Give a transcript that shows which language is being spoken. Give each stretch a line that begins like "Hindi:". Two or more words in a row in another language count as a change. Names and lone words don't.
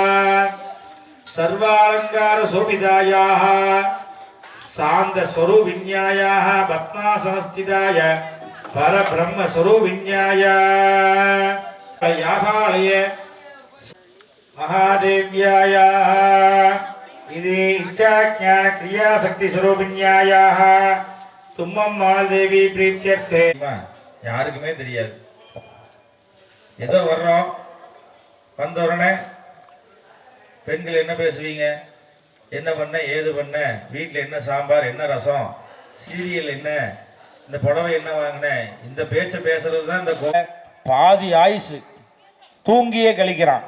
Sanskrit: सर्वालंकार शोभितायाः शांत स्वरूपिन्यायाः पद्मासनस्थिताय परब्रह्म स्वरूपिन्याय यागालय महादेव्यायाः इति इच्छा ज्ञान क्रिया शक्ति स्वरूपिन्यायाः तुम्मम्माल देवी प्रीत्यर्थे
Tamil: யாருக்குமே தெரியாது ஏதோ வர்றோம், வந்த உடனே பெண்கள் என்ன பேசுவீங்க, என்ன பண்ண ஏது பண்ண, வீட்டில் என்ன சாம்பார் என்ன ரசம், சீரியல் என்ன, இந்த புடவை என்ன வாங்கினேன், இந்த பேச்சை பேசுறது தான் இந்த பாதி ஆயுசு தூங்கியே கழிக்கிறான்.